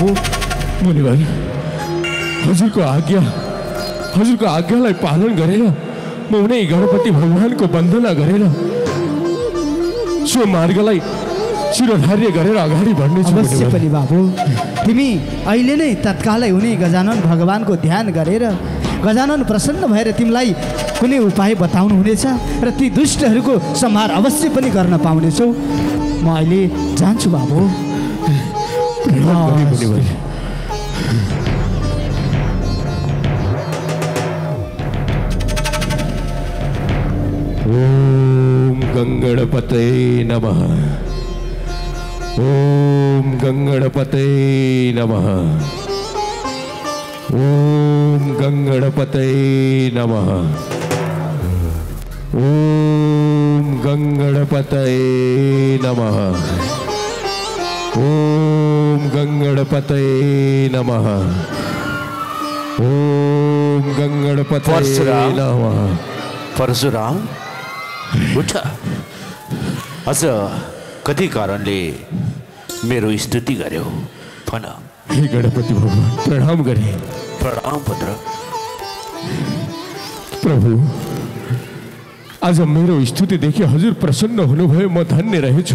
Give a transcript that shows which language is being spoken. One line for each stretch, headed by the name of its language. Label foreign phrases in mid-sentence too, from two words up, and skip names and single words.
Nepali: मुनिवर, हजुरको आज्ञालाई पालन गरेर म उनै गणपति भगवानको वन्दना गरेर सो मार्गलाई शिरोधार्य गरेर अगाडि बढ्नेछु। अवश्य पनि बाबु। तिमी अहिले नै तत्कालै उनी गजानन भगवानको ध्यान गरेर गजानन प्रसन्न भएर तिमीलाई कुनै उपाय बताउनु हुनेछ र ती दुष्टहरूको संहार अवश्य पनि गर्न पाउनेछौ। म अहिले जान्छु बाबु।
Sanskrit: ओम गंगणपते नमः। ओम गंगणपते नमः। ओम गंगणपते नमः। ओम गंगणपते नमः। ओम गंगणपते नमः। ओम गंगणपते नमः।
Nepali: परशुराम, उठ। अझ कति कारणले मेरो स्तुति गर्यो भन। हे गणपति भगवान, प्रणाम गरे। प्रणाम पुत्र। प्रभु, आज मेरो स्तुति देखि हजुर प्रसन्न हुनुभयो, म धन्य रहेछु।